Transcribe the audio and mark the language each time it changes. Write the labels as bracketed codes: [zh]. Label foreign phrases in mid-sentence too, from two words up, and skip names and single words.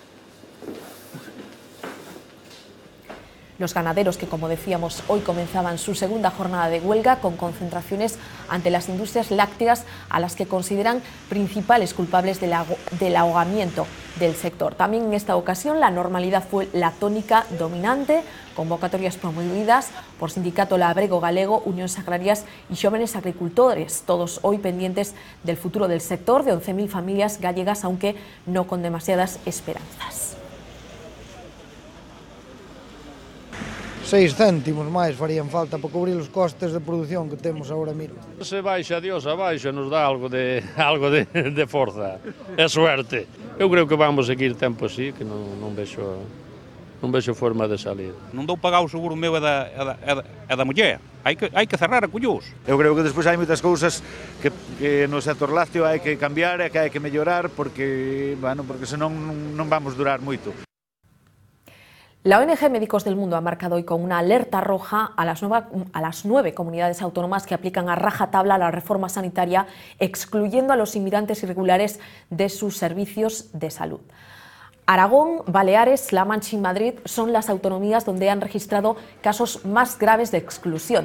[es] Los ganaderos que, como decíamos, hoy comenzaban su segunda jornada de huelga con concentraciones ante las industrias lácteas a las que consideran principales culpables del ahogamiento del sector. También en esta ocasión la normalidad fue la tónica dominante, convocatorias promovidas por Sindicato Labrego Galego, Unións Agrarias y Jóvenes Agricultores, todos hoy pendientes del futuro del sector de 11.000 familias gallegas, aunque no con demasiadas esperanzas. [gl] 6 céntimos máis farían falta para cubrir os costes de produción que temos agora mesmo. Se baixa Dios abaixo nos dá algo de forza, é suerte. Eu creo que vamos seguir tempo así, que non vexo forma de salir. Non dou pagar o seguro meu é da muller, hai que cerrar a collús. Eu creo que despois hai moitas cousas que no sector lácteo hai que cambiar e que hai que mellorar porque senón non vamos durar moito. [es] La ONG Médicos del Mundo ha marcado hoy con una alerta roja a las 9 comunidades autónomas que aplican a rajatabla la reforma sanitaria, excluyendo a los inmigrantes irregulares de sus servicios de salud. Aragón, Baleares, La Mancha y Madrid son las autonomías donde han registrado casos más graves de exclusión.